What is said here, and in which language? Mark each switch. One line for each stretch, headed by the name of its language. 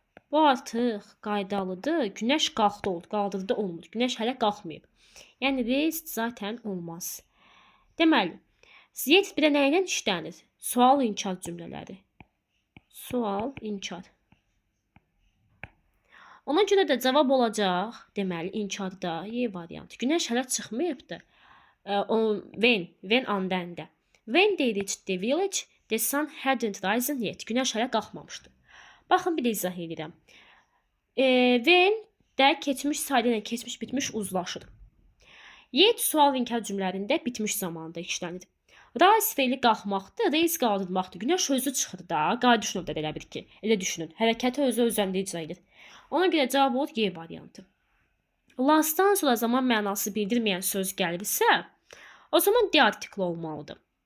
Azerbaijani: Bu artıq qaydalıdır. Günəş qalxdı oldu, qaldırdı olmur. Günəş hələ qalxmayıb. Yəni, raised zaten olmaz. Deməli, Yet bir də nə ilə işlənir? Sual inkar cümlələri. Sual inkar. Ona görə də cavab olacaq, deməli inkarda Y variantı. Günəş hələ çıxmayıbdı. When and then-də.
English: When they reached the village, the sun hadn't risen yet.
Azerbaijani: Günəş hələ qalxmamışdı. Baxın bir də izah edirəm. When də keçmiş sadə ilə keçmiş bitmiş uzlaşır. Yet sual inkar cümlələrində bitmiş zamanda işlənir. Rise feili qalxmaqdır, raise qaldırmaqdır. Günəş özü çıxır da, qayıdış növbədə elə bir ki. Elə düşünün. Hərəkəti özü özündə icra edir. Ona görə cavab olur Y variantı. Lastdan sonra zaman mənası bildirməyən söz gəlirsə, o zaman D artikli olmalıdır.